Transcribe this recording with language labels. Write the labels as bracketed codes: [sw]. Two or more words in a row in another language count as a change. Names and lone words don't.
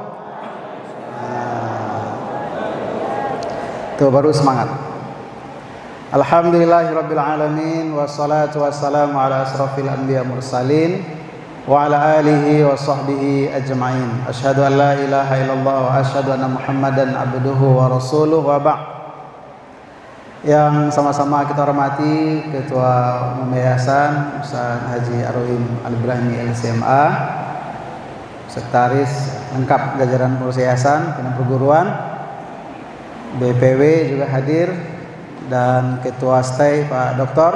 [id] Tuh baru semangat. [ar] الحمد لله رب العالمين والصلاة والسلام على أشرف الأنبياء المرسلين وعلى آله وصحبه أجمعين. أشهد أن لا إله إلا الله وأشهد أن محمدا عبده ورسوله وبعد. [id] Yang sama-sama kita hormati Ketua Umum Yayasan Ustaz Haji Arwin Al-Ibrahimi LCMA, Sekretaris lengkap jajaran pengurus yayasan, pimpinan perguruan, BPW juga hadir, dan Ketua Stay Pak Dr.